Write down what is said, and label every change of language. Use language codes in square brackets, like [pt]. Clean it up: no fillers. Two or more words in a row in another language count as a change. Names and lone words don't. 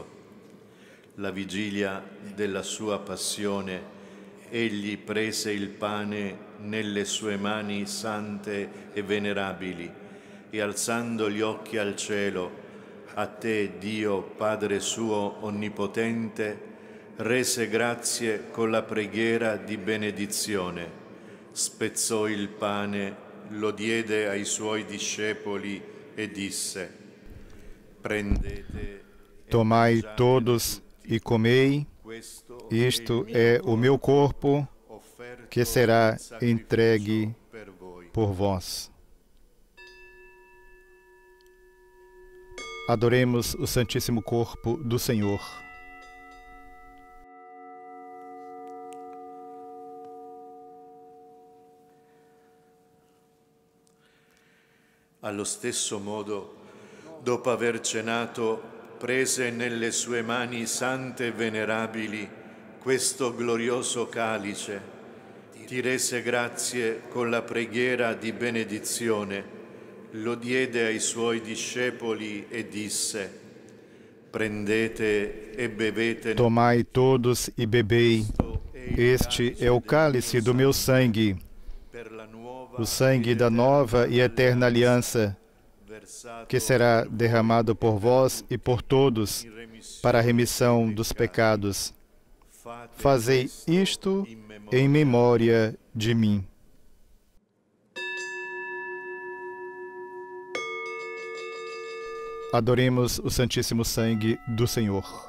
[it] La vigilia della sua passione, egli prese il pane nelle sue mani sante e venerabili e alzando gli occhi al cielo, a te, Dio, Padre suo onnipotente, rese grazie con la preghiera di benedizione, spezzò il pane, lo diede ai suoi discepoli e disse: prendete, [pt] tomai todos e comei, isto é o meu corpo, que será entregue por vós. Adoremos o Santíssimo Corpo do Senhor. [it] Allo stesso modo, dopo aver cenato, prese nelle sue mani sante e venerabili questo glorioso calice, ti rese grazie con la preghiera di benedizione, lo diede ai suoi discepoli e disse: prendete e bevete. [pt] Tomai todos e bebei, este é o cálice do meu sangue, o sangue da nova e eterna aliança, que será derramado por vós e por todos para a remissão dos pecados. Fazei isto em memória de mim. Adoremos o Santíssimo Sangue do Senhor.